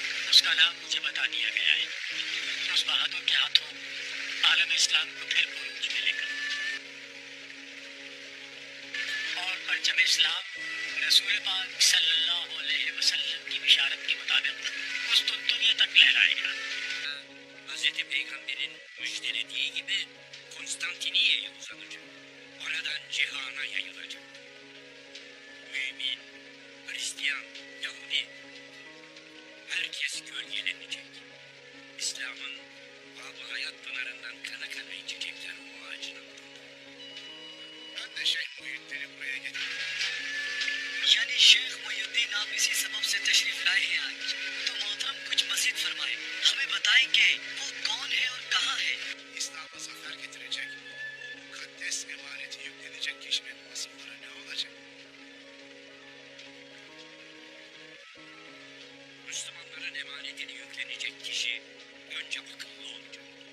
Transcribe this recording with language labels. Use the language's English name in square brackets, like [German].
[Hindi] उसका नाम मुझे बता दिया गया है। उस बहादुर के हाथों आलम इस्लाम को फिर बुरूज में लेकर और परचम इस्लाम रसूल पाक सल्लल्लाहु अलैहि वसल्लम की बिशारत के मुताबिक उस दुनिया तक लहराएगा। [Turkish] Hazreti Peygamber'in müjdelediği gibi Konstantiniye'ye uzanacak. Oradan cihana yayılacak. Mümin, Hristiyan, Yahudi, herkes gölgelenecek. İslam'ın bab-ı hayat pınarından kana kana içecekler o ağacın altında. Ben de Şeyh Muhyiddin'i buraya getirdim. [Hindi] यानी शेख मुहिउद्दीन आप इसी सबब से तशरीफ लाए हैं आज, तो मोहतरम कुछ मज़ीद फरमाएं, हमें बताएं कि वो कौन है और कहाँ है। [Turkish] İslam'a zafer getirecek, o mukaddes emaneti yüklenecek kişinin vasıfları ne olacak? Müslümanların emanetini yüklenecek kişi önce akıllı olacak.